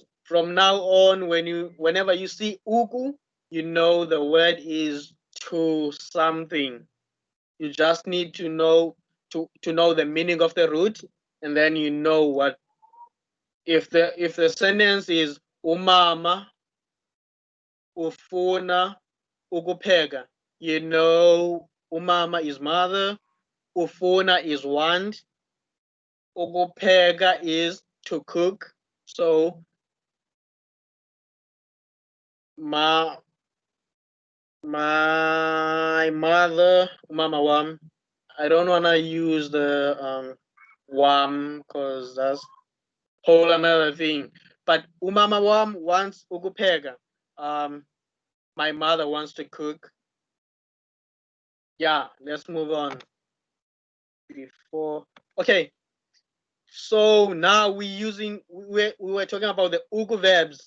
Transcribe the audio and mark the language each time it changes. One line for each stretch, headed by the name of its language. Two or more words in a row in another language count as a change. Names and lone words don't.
English: From now on, whenever you see uku, you know the word is to something. You just need to know the meaning of the root, and then you know what. If the sentence is
Xhosa: umama ufuna ukupheka,
English: you know umama is mother, ufuna is want, ukupheka is to cook. So my mother,
Xhosa: umama wam.
English: I don't wanna use the wam because that's whole another thing. But
Xhosa: umama wam
English: wants ukupheka. My mother wants to cook. Yeah, let's move on. Okay. So now we were talking about the uku verbs.